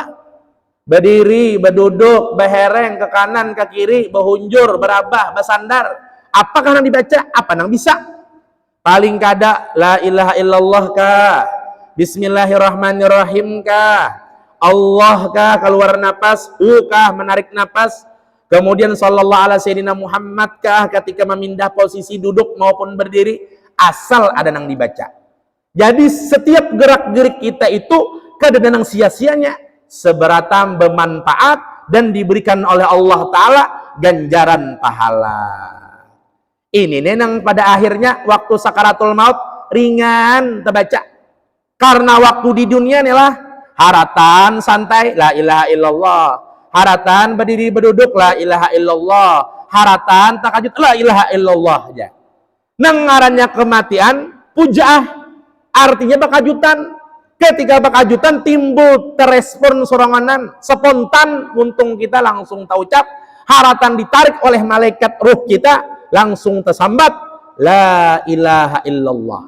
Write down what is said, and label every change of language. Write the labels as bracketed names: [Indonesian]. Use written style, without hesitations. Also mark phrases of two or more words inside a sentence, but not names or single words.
[Banjar] Berdiri, berduduk, behereng ke kanan, ke kiri, berhunjur, berabah, bersandar. Apakah yang dibaca? Apa yang bisa? Paling kada [Arabic] لا إله إلا الله [Banjar] kah? Bismillahirrahmanirrahim kah? Allah kah? Keluar napas, kah? Menarik napas. Kemudian [Arabic] صلى الله عليه سيدنا محمد [Banjar] kah? Ketika memindah posisi duduk maupun berdiri, asal ada yang dibaca. Jadi setiap gerak-gerik kita itu kada ada yang sia-sianya, seberatan bermanfaat dan diberikan oleh Allah Ta'ala ganjaran pahala. Ini nenang pada akhirnya waktu [Arabic] سكرات الموت [Banjar] ringan terbaca. Karena waktu di dunia inilah haratan santai [Arabic] لا إله إلا الله, [Banjar] haratan berdiri berduduk [Arabic] لا إله إلا الله, [Banjar] haratan takajud [Arabic] لا إله إلا الله [Banjar] aja. Nang ngarannya kematian pujaah, artinya bakajutan. Ketika bakajutan timbul terespon soranganan spontan, untung kita langsung taucap, haratan ditarik oleh malaikat ruh kita langsung tersambat [Arabic] لا إله إلا الله.